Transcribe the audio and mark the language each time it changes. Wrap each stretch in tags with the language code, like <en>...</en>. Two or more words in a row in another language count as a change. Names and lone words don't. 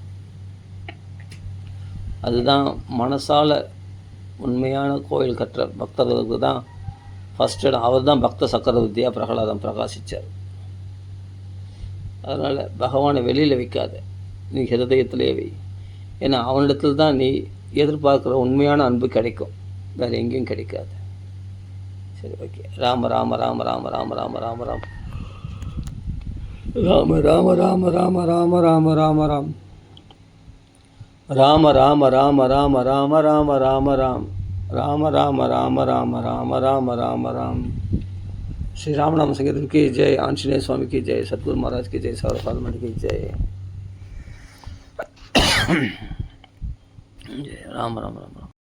<ta>அதுதான் மனசால உண்மையான கோயில் கட்டுற பக்தர்களுக்கு தான் ஃபஸ்ட் இடம். அவர் தான் பக்த சக்கரவர்த்தியாக பிரகலாதம் பிரகாசித்தார். அதனால் பகவானை வெளியில் வைக்காத, நீ ஹிருதயத்திலே வை. ஏன்னா அவனிடத்தில் தான் நீ எதிர்பார்க்குற உண்மையான அன்பு கிடைக்கும், வேறு எங்கேயும் கிடைக்காது. சரி, ஓகே. ராம ராம ராம ராம ராம ராம ராம ராம ராம ராம ராம ராம ராம ராம ராம ராம் ராம ராம ராம ராம ராம ராம ராம ராம் ராம ராம ராம ராம ராம ராம ராம ராம்.</ta> <hi>श्री राम नाम संकीर्तन की जय, आंजनेय स्वामी की जय, सतगुरु महाराज की जय, सर्वसाधारण की जय। जय राम राम राम।</hi>